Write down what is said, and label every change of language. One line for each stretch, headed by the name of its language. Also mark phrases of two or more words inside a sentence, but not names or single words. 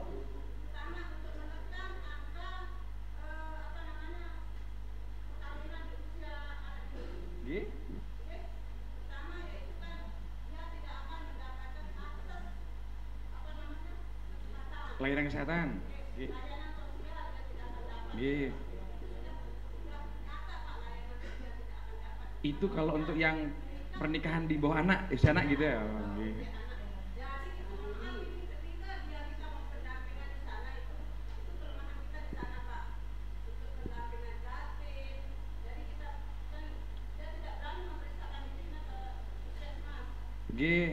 Indonesian: Nggih. Layanan kesehatan. Nggih. Nggih. Itu kalau untuk yang pernikahan di bawah anak, usia anak gitu ya.
Javanese: Nggih. Nggih.